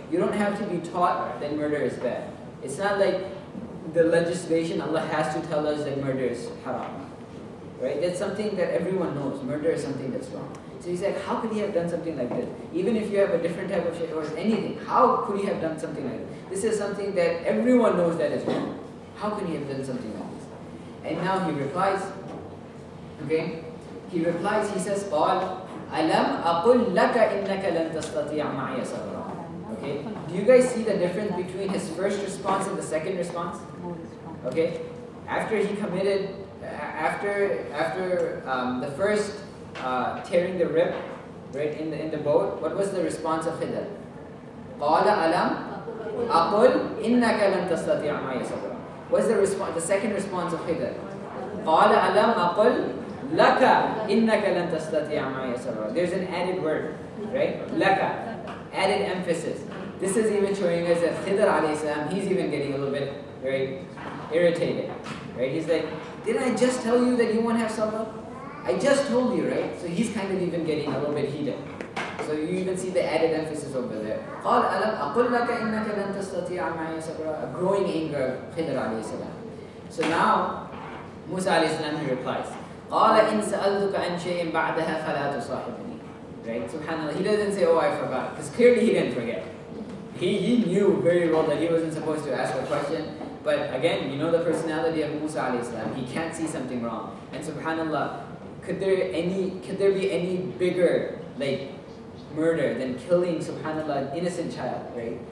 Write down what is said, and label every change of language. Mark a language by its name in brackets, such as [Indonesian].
[English] You don't have to be taught that murder is bad. It's not like the legislation, Allah has to tell us that murder is haram. right? That's something that everyone knows. Murder is something that's wrong. So he's like, how could he have done something like this? Even if you have a different type of shit or anything, how could he have done something like this? This is something that everyone knows that is wrong. How can he have done something like this? And now he replies, okay? He replies, he says, [Arabic] قال ألم أقل لك إنك لن تستطيع معي صبرا. [English] Okay? Do you guys see the difference between his first response and the second response? Okay? After he committed, after the first tearing the rib, right, in the boat, what was the response of Khidr? [Arabic] قال ألم أقل إنك لن تستطيع معي صبرا. [English] What's the response? The second response of Khidr? [Arabic] قال ألم أقل لك إنك لن تستطيع معي صبرا. [English] There's an added word, right? [Arabic] لك, [English] added emphasis. This is even showing us that Khidr alayhi salam, he's even getting a little bit very irritated, right? He's like, didn't I just tell you that you won't have sabr? I just told you, right? So he's kind of even getting a little bit heated. So you even see the added emphasis over there. [Arabic] قال ألم أقل لك إنك لن تستطيع معي صبرا. [English] A growing anger of Khidr alayhi salam. So now Musa alayhi salam, he replies, [Arabic] قال إن سألتك عن شيء بعدها فلا تصاحبني. [English] Right? SubhanAllah. He doesn't say, oh, I forgot. Because clearly he didn't forget. He knew very well that he wasn't supposed to ask a question. But again, you know the personality of Musa alayhi salam. He can't see something wrong. And SubhanAllah, could there be any bigger murder than killing, SubhanAllah, an innocent child, right?